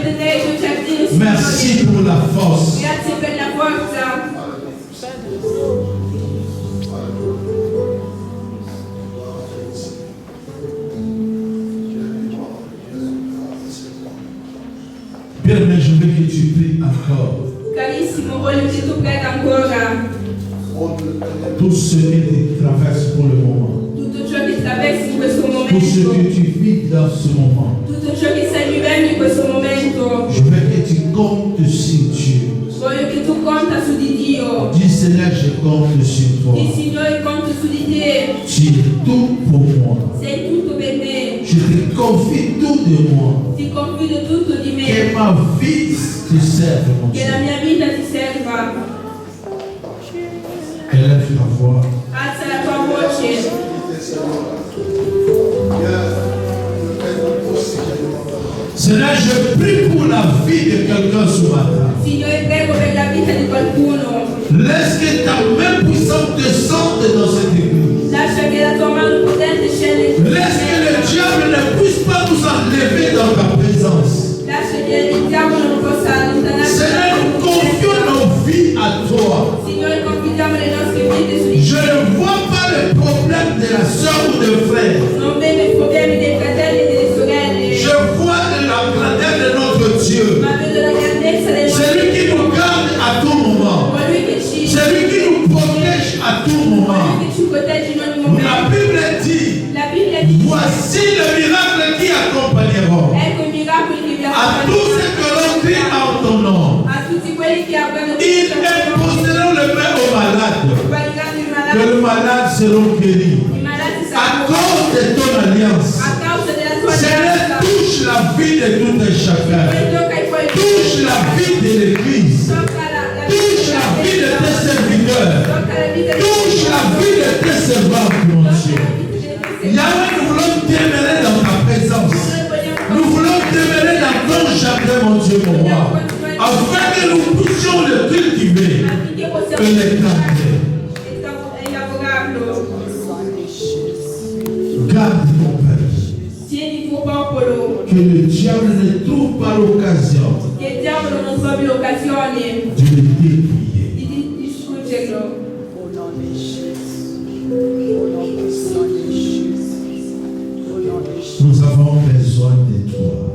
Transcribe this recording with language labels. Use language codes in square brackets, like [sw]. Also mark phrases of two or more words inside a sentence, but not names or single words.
[fr] Merci pour la force. Bien, mais je veux que tu pries encore. [it] Carissimo, voglio che tu prega ancora. [fr] Tout ce que tu traverses pour le moment. [it] Tutto ciò che attraversi in questo [fr] Tout ce [it] momento. [fr] que tu vis dans ce moment. [it] Tutto ciò che stai vivendo in questo momento. [fr] Je veux que tu comptes sur Dieu. [it] Voglio che tu conta su di Dio. [fr] Dis Seigneur, je compte sur toi. [it] Il Signore conta su di te. [fr] Tu es tout pour moi. [it] Sei tutto per me. [fr] Je te confie tout de moi. [it] Ti confido tutto di [fr] Que [it] me. [fr] ma vie te serve, mon Dieu. [it] Che la mia vita ti serva. [fr] Élève ta voix. [it] Alza la tua voce. [fr] Seigneur, je prie pour la vie de quelqu'un ce matin. [it] Signore, prego per la vita di qualcuno. [fr] Laisse que ta main puissante descende dans cette église. [it] Lascia che la tua mano potente scenda in [fr] Laisse que le diable ne puisse pas nous enlever dans ta présence. [it] Lascia che il diavolo non possa allontanarci. [fr] Seigneur, nous confions nos vies à toi. [it] Signore, confidiamo le nostre vite su di [fr] Je ne vois pas le problème de la soeur ou du frère. [it] Non vedo i problemi dei fratelli e delle sorelle, [fr] Je vois la grandeur de notre Dieu. [it] ma vedo la grandezza del nostro [fr] Celui qui nous garde à tout moment. [it] colui che ci [fr] Celui qui nous protège à tout moment. [it] colui che ci protegge in ogni [fr] La [it] momento. [fr] Bible dit, [it] La Bibbia dice: [fr] voici le miracle qui accompagneront [it] ecco i miracoli che vi [fr] à tous ceux que l'on crie en ton nom. [it] a tutti quelli che avranno [fr] Ils imposeront le main aux malades. [it] pariranno i [fr] Que [it] malati. [fr] les malades seront guéris. [it] I malati [fr] À [it] saranno [fr] cause de ton alliance. [it] a causa della tua [fr] Seigneur, [it] alleanza. [fr] touche la vie de tout un chacun. [it] Tocca i tuoi [fr] Touche la vie de l'église. [it] tocca la [fr] Touche la vie de tes serviteurs. [it] tocca la vita di [fr] Touche la vie de tes servantes, mon Dieu. Yahweh, nous voulons demeurer dans ta présence. Nous voulons demeurer dans ton jardin, mon Dieu, mon roi. Afin que nous puissions le cultiver [it] affinché [fr] et [it] possiamo [fr] le garder. [it] e lavorarlo. [fr] Garde ton peuple. [it] Tieni il tuo popolo, [fr] Que le diable ne trouve pas l'occasion [it] che il diavolo non trovi l'occasione [fr] de le dépouiller. [it] di distruggerlo. [fr] Au nom de Jésus. Au nom du sang de Jésus. Au nom de Jésus. Nous avons besoin de toi.